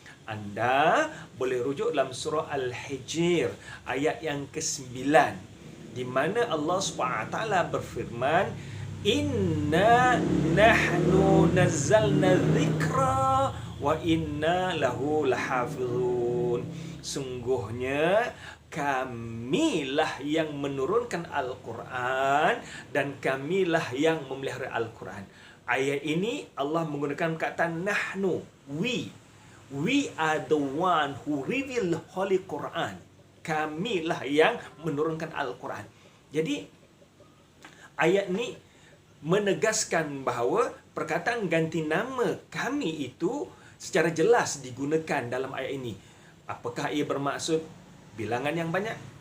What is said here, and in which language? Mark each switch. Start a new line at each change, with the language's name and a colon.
Malay: Anda boleh rujuk dalam surah Al-Hijr ayat yang ke-9, di mana Allah SWT berfirman,
Arabic: Inna nahnu nazzalna dzikra wa inna lahu lahafizun.
Malay: Sungguhnya kamilah yang menurunkan Al-Quran dan kamilah yang memelihara Al-Quran. Ayat ini Allah menggunakan kata nahnu, we.
English: We are the one who reveal the Holy Quran.
Malay: Kamilah yang menurunkan Al-Quran. Jadi ayat ini menegaskan bahawa perkataan ganti nama kami itu secara jelas digunakan dalam ayat ini. Apakah ia bermaksud bilangan yang banyak?